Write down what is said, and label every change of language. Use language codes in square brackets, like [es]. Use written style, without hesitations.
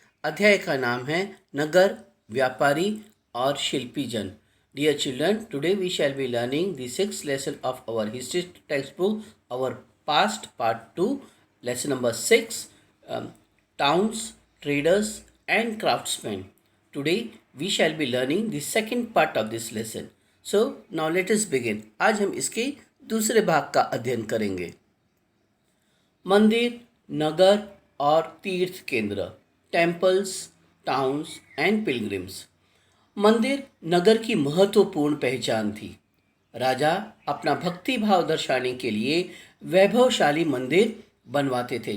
[hi] अध्याय का नाम है नगर, व्यापारी और शिल्पी जन। [en] Dear children, today we shall be learning the sixth lesson of our history text book, our past part 2, lesson number 6, towns, traders and craftsmen. Today we shall be learning the second part of this lesson. So now let us begin. [hi] आज हम इसके दूसरे भाग का अध्ययन करेंगे। मंदिर, नगर और तीर्थ केंद्र, टेम्पल्स, टाउन्स एंड पिलग्रिम्स। मंदिर नगर की महत्वपूर्ण पहचान थी। राजा अपना भक्ति भाव दर्शाने के लिए वैभवशाली मंदिर बनवाते थे।